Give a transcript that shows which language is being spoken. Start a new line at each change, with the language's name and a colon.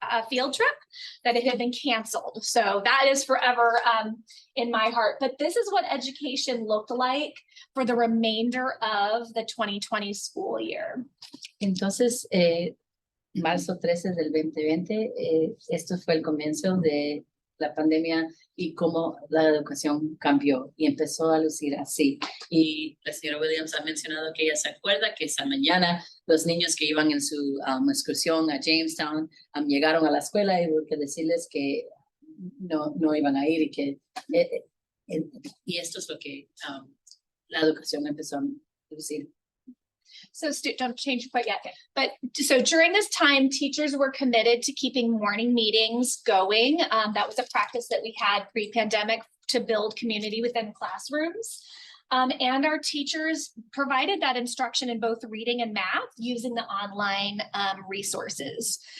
English: field trip that it had been canceled. So that is forever in my heart. But this is what education looked like for the remainder of the 2020 school year.
Spanish: Entonces, marzo 13 del 2020, esto fue el comienzo de la pandemia y cómo la educación cambió y empezó a lucir así. Y la señora Williams ha mencionado que ella se acuerda que esa mañana los niños que iban en su excursión a Jamestown llegaron a la escuela y hubo que decirles que no iban a ir y que y esto es lo que la educación empezó a lucir.
English: So don't change quite yet. But so during this time, teachers were committed to keeping morning meetings going. That was a practice that we had pre-pandemic to build community within classrooms. And our teachers provided that instruction in both reading and math using the online resources.